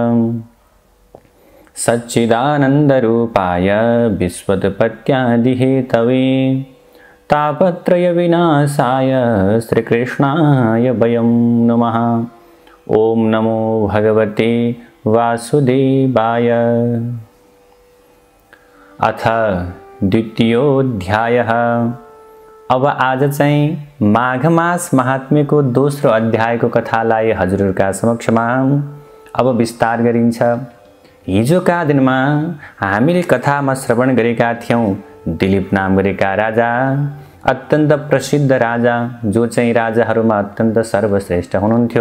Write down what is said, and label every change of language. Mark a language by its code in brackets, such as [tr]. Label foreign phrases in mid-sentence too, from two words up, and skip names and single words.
[sa] सच्चिदानन्दरूपाय विश्वोत्पत्त्यादिहेतवे तापत्रयविनाशाय श्रीकृष्णाय वयं नमः। ओम नमो भगवते वासुदेवाय। अथ द्वितीयोऽध्यायः। [ne] अब आज चाहिँ माघ मास महात्म्यको दोस्रो अध्यायको कथालाई हजुरहरूका समक्षमा अब विस्तार गरिन्छ। हिजोका दिनमा हामीले कथामा श्रवण गरेका थियौं दिलीप नाम गरेका राजा, अत्यन्त प्रसिद्ध राजा, जो चाहिँ राजाहरूमा अत्यन्त सर्वश्रेष्ठ हुनुहुन्थ्यो।